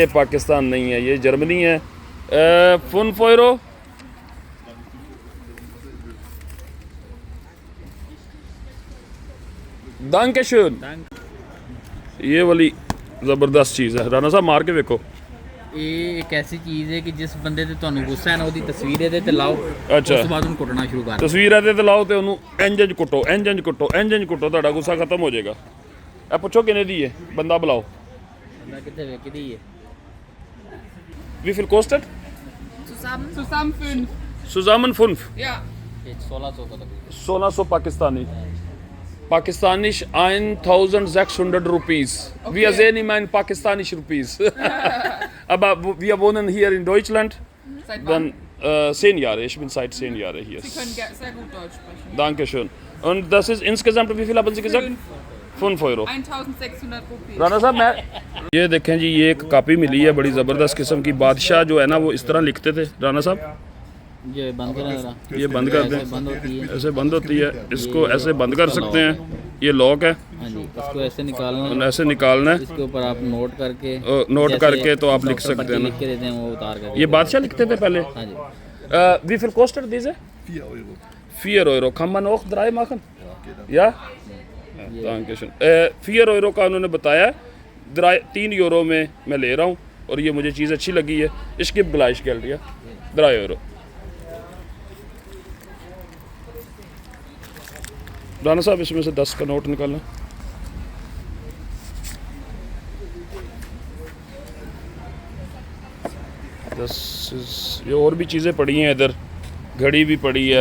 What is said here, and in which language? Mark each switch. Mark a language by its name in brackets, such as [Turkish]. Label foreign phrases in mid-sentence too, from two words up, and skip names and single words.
[Hindi] ये पाकिस्तान नहीं है, ये जर्मनी है। [German] fünf Euro Dankeschön. [Hindi] ये वाली ज़बरदस्त चीज़ है राना साहब, मार के देखो। [Punjabi] ਇਹ ਇੱਕ ਐਸੀ ਚੀਜ਼ ਹੈ ਕਿ ਜਿਸ ਬੰਦੇ ਤੇ ਤੁਹਾਨੂੰ ਗੁੱਸਾ ਹੈ ਨਾ ਉਹਦੀ ਤਸਵੀਰ ਇਹਦੇ ਤੇ ਲਾਓ, ਅੱਛਾ। ਉਸ ਤੋਂ ਬਾਅਦ ਉਹਨੂੰ ਕੁੱਟਣਾ ਸ਼ੁਰੂ ਕਰ ਦਿਓ। ਤਸਵੀਰ ਇਹਦੇ ਤੇ ਲਾਓ ਤੇ ਉਹਨੂੰ ਇੰਜ ਕੁੱਟੋ, ਇੰਜ ਕੁੱਟੋ, ਇੰਜ ਕੁੱਟੋ, ਤੁਹਾਡਾ ਗੁੱਸਾ ਖਤਮ ਹੋ ਜਾਏਗਾ। ਇਹ ਪੁੱਛੋ ਕਿੰਨੇ ਦੀ ਹੈ, ਬੰਦਾ ਬੁਲਾਓ। ਬੰਦਾ ਕਿੱਥੇ ਵੇਖਦੀ ਹੈ? [German] Wie viel kostet? Zusammen 5. Zusammen 5. Ja. [Hindi] ਇਹ 1600 का तकरीबन। [German] 1600 Pakistani. Pakistanisch 1600 Rupees. Wir sehen immer in Pakistanisch Rupees. Aber wir wohnen hier in Deutschland. Seit Dann wann? 10 Jahre. Ich bin seit 10 Jahren hier. Sie können sehr gut Deutsch sprechen. Dankeschön. Und das ist insgesamt, wie viel haben Sie gesagt? 5 Euro. 1600 Rupees. [Hindi] राना साहब मैं ये देखें जी, ये एक कापी मिली है बड़ी ज़बरदस्त किस्म की। बादशाह जो है ना वो इस तरह लिखते थे। राना साहब ये बंद करा जरा। ये बंद कर दें। ऐसे बंद होती है। ऐसे बंद होती है, इसको ऐसे बंद कर सकते हैं। ये लॉक है, हाँ जी, इसको ऐसे निकालना और है। ऐसे निकालना है। इसके ऊपर आप नोट करके नोट जैसे करके तो आप लिख डॉक्टर सकते हैं पट्टी ना। लिख के देते हैं वो उतार कर। ये बादशाह लिखते थे पहले। हाँ जी। [German] Wie viel kostet diese? 4 Euro. 4 Euro. Kann man auch 3 machen? Ja? Danke schön। [Hindi] 4 Euro का उन्होंने बताया, 3 Euro में मैं ले रहा हूँ और ये मुझे चीज़ अच्छी लगी है। इसकी गलाइश कर दिया 3 Euro। राना साहब इसमें से 10 का नोट निकालना। ये और भी चीज़ें पड़ी हैं इधर, घड़ी भी पड़ी है,